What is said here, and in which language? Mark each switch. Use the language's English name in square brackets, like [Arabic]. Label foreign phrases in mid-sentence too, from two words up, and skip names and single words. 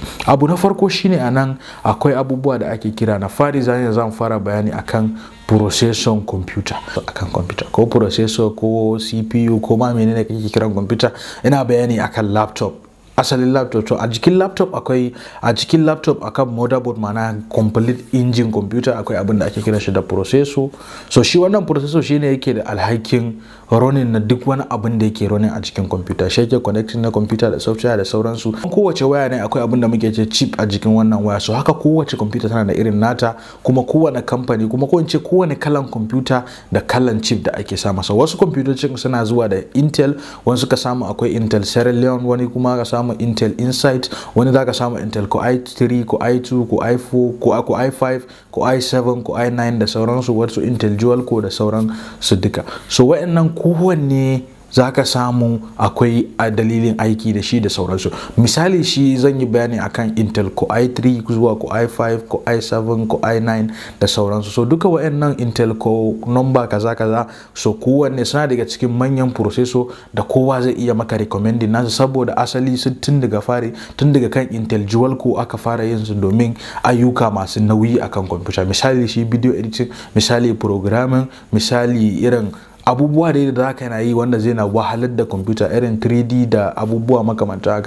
[Hausa] Abu na farko shine anan akwai abubuwa da ake kira, na fari zan fara bayani akan [English] processor computer. [Hausa] Akan computer ko processor ko CPU ko ma menene kake kiran computer, ina bayani akan laptop, asalin laptop. To a jikin laptop akan motherboard, mana [English] complete engine computer, [Hausa] akwai abin da ake kira shi da processor. So shi wannan processor shine yake da alhakin running na duk wani abin da yake running a cikin computer, shi yake connecting na computer da software da sauransu. Kowace waya ne akwai abin da muke ce chip a jikin wannan waya. So haka kowace computer tana da irin nata, kuma kowane kamfani, kuma ko in ce kowane kalan computer da kalan chip da ake sa masa. Wasu computocin suna zuwa da Intel, wasu ka samu akwai Intel Celeron, wani kuma ka samu Intel Insight, wani zaka samu Intel ko i3 ko i2 ko i4 ko i5 ko i7 ko i9 da sauransu, wasu Intel Dual Core da sauran su duka. So wayannan kowanne zaka samu akwai a dalilin aiki da shi da sauransu. Misali shi zan yi bayani akan Intel Core i3 zuwa Core i5, Core i7, Core i9 da sauransu. So duka wayannan Intel Core number kaza so kowanne suna daga cikin manyan processor da kowa zai iya maka recommending nasu, saboda asali sun tun daga kan Intel Dual Core aka fara yin su domin ayyuka masu nauyi akan computer. Misali shi [English] video editing, [Hausa] misali programming, misali irin abubuwa da za ka yi wanda zai na wahalar da computer, irin 3D da abubuwa makamanta haka.